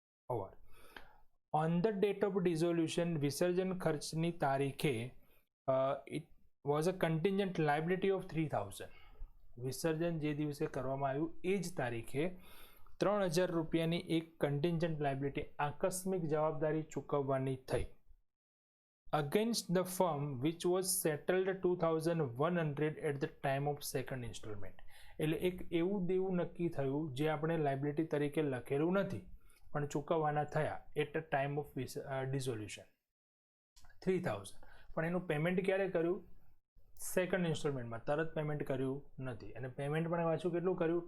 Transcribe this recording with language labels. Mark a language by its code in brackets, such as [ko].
[en] over on the date of dissolution, [gu] વિસર્જન ખર્ચની તારીખે [en] It was a contingent liability of 3,000. [gu] વિસર્જન જે દિવસે કરવામાં આવ્યું એ જ તારીખે 3,000 રૂપિયાની એક કન્ટિન્જન્ટ લાયબિલિટી આકસ્મિક જવાબદારી ચૂકવવાની થઈ. [en] against the firm which was settled 2100 at the time of second installment. [gu] એટલે એક એવું દેવું નક્કી થયું જે આપણે લાયબિલિટી તરીકે લખેલું નથી પણ ચૂકવવાના થયા [en] at a time of dissolution [gu] 3000, પણ એનું પેમેન્ટ ક્યારે કર્યું? સેકન્ડ ઇન્સ્ટોલમેન્ટમાં, તરત પેમેન્ટ કર્યું નથી. અને પેમેન્ટ પણ પાછું કેટલું કર્યું?